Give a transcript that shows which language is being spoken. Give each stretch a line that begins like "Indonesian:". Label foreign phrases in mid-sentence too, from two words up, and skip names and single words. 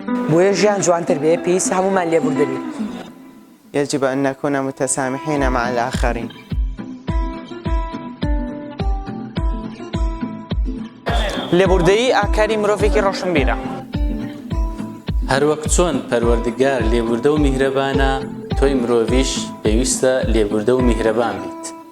Central Kurdish: بۆیە ژیان جوانتر بێ پێویستە هەموومان لێبوردە بین.
Arabic: يجب أن نكون متسامحين مع الآخرين.
Central Kurdish: لێبوردەیی ئاکاری مرۆڤێکی ڕۆشنبیرە. هەروەک چۆن پەروەردگار لێبوردە و میهرەبانە، تۆی مرۆڤیش پێویستە لێبوردە و میهرەبان بیت.